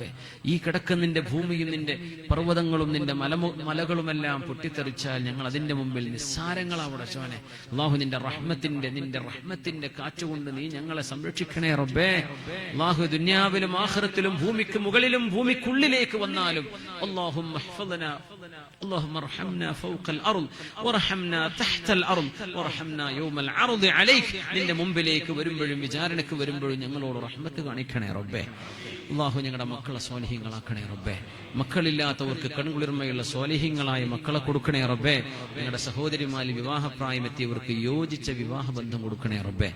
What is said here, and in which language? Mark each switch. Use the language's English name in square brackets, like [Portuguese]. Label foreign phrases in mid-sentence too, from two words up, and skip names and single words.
[Malayalam] ഈ കിടക്കുന്ന നിന്റെ ഭൂമിയും നിന്റെ പർവ്വതങ്ങളും നിന്റെ മലകളുമെല്ലാം പൊട്ടിത്തെറിച്ചാൽ ഞങ്ങൾ അതിന്റെ മുമ്പിൽ നിസ്സാരങ്ങളാവിടെ പടച്ചവനെ. അല്ലാഹു, നിന്റെ റഹ്മത്തിന്റെ കാറ്റുകൊണ്ട് നീ ഞങ്ങളെ സംരക്ഷിക്കണേ റബ്ബേ. അല്ലാഹു, ദുനിയാവിലും ആഖിറത്തിലും ഭൂമിക്ക് മുകളിലും ഭൂമിക്കുള്ളിലേക്ക് വന്നാലും [Arabic] اللهم احفظنا اللهم ارحمنا فوق الارض وارحمنا تحت الارض وارحمنا يوم العرض عليك. [Malayalam] നിന്റെ മുമ്പിലേക്ക് വരുമ്പോഴും വിചാരണയ്ക്ക് വരുമ്പോഴും ഞങ്ങളോട് റഹ്മത്ത് കാണിക്കണേ റബ്ബേ. അല്ലാഹു, ഞങ്ങളുടെ മക്കളെ സ്വാലിഹീങ്ങളാക്കണേ റബ്ബേ. മക്കളില്ലാത്തവർക്ക് കൺകുളിർമയുള്ള സ്വാലിഹീങ്ങളായ മക്കളെ കൊടുക്കണേ റബ്ബേ. ഞങ്ങളുടെ സഹോദരിമാരിൽ വിവാഹപ്രായമെത്തിയവർക്ക് യോജിച്ച വിവാഹബന്ധം കൊടുക്കണേ റബ്ബേ.